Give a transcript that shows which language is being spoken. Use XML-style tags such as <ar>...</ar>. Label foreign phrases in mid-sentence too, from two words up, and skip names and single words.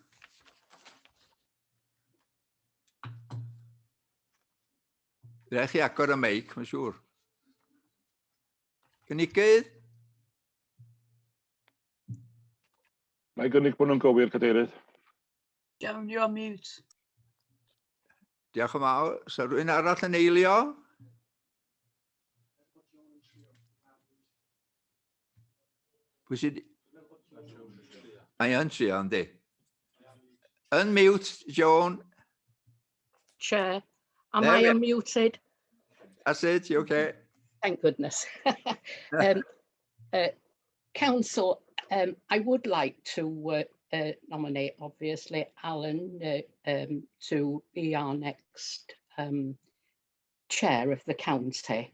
<cy>Rhaid chi agor y meic, mae'n siŵr. Gynigydd? Mae gynnig bod nhw'n gywir, cadeirydd. Iawn,</cy> <en>you're on mute.</en> <cy>Diolch yn fawr. So rhywun arall yn eilio? Pwy sydd... Mae yn trio, yndi.</cy> <en>Unmute, Joan. Chair, am I unmuted? That's it, you okay? Thank goodness. Council, I would like to nominate, obviously, Alan to be our next chair of the county.</en>